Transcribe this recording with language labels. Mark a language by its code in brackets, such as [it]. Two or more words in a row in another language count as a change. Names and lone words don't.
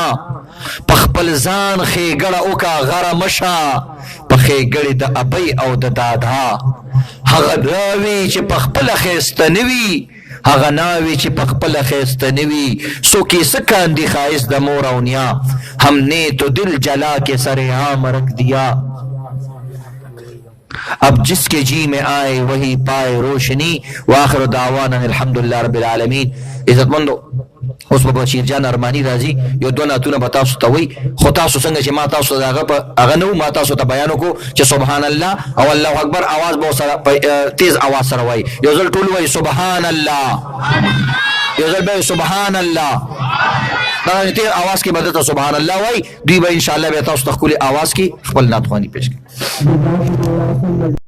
[ps] په خپل ځان ښېګړه وکړه غره مشه په ښېګړې د ابۍ او د دادا هغه ناوې چې په خپله ښایسته نه وي هغه ناوې چې په خپله ښایسته نه وي څوک یې څه کاندي ښایست د مور او نیا [ur] ہم نے تو دل جلا کے سر عام رکھ دیا اب جس کے جی میں آئے وہی پائے روشنی [ar] واخر دعوانا الحمدللہ رب العالمین. [ps] عزت مندو اوس په بشیر جان ارمانی راځي یو دوه ناتونه به تاسو ته وي خو تاسو څنګه چې ما تاسو هغه نو ما تاسو ته بیان وکړو چې [ar] سبحان الله [ps] او [ar] الله اکبر [ps] आवाज به سره تیز आवाज سره وای یو ځل ټول وای [ar] سبحان الله [ps] یو ځل به [ar] سبحان الله [ps] دا تیز आवाज کې بدته [ar] سبحان الله [ps] وای دوی به [ar] ان شاء الله [ps] به تاسو ته خپل आवाज کې خپل ناتخوانی پیش کړي.